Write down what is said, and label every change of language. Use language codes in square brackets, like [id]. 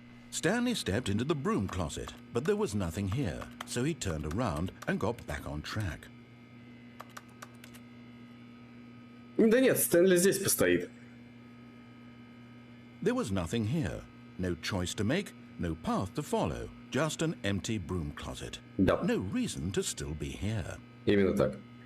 [en] Stanley stepped into the broom closet, but there was nothing here, so he turned around and got back on track. [ru] Да нет, Стэнли здесь постоит. [en] There was nothing here. No choice to make, no path to follow, just an empty broom closet. [ru] Да. [en] No reason to still be here. [ru] Именно так.